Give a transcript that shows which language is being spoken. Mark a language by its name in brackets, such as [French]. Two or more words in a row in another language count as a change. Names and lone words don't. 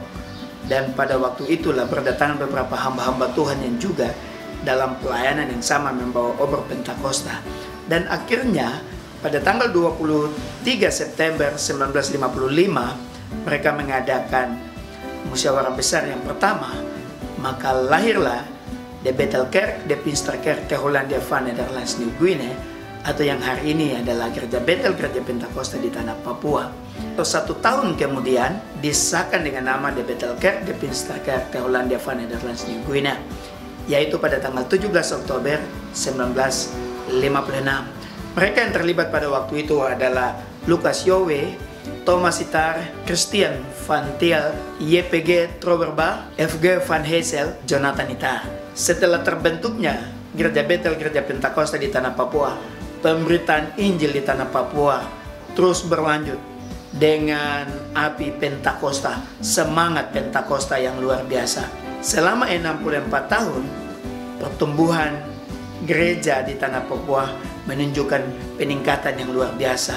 [Indonesian] Dan pada waktu itulah berdatangan beberapa hamba-hamba Tuhan yang juga dalam pelayanan yang sama membawa obor Pentakosta. Dan akhirnya pada tanggal 23 September 1955 mereka mengadakan musyawarah besar yang pertama. Maka lahirlah de Bethelkerk de Pinksterkerk te Hollandia van Nederlands New Guinea, atau yang hari ini adalah Gereja Bethel, Gereja Pentakosta di Tanah Papua. 1 tahun kemudian disahkan dengan nama de Bethelkerk de Pinksterkerk te Hollandia van Nederlands New Guinea, yaitu pada tanggal 17 Oktober 1956. Mereka yang terlibat pada waktu itu adalah Lucas Yowe, Thomas Itar, Christian van Thiel, YPG Troberba, FG van Hessel, Jonathan Itar. Setelah terbentuknya Gereja Bethel, Gereja Pentakosta di Tanah Papua, pemberitaan Injil di Tanah Papua terus berlanjut dengan api Pentakosta, semangat Pentakosta yang luar biasa. Selama 64 tahun, pertumbuhan gereja di Tanah Papua menunjukkan peningkatan yang luar biasa.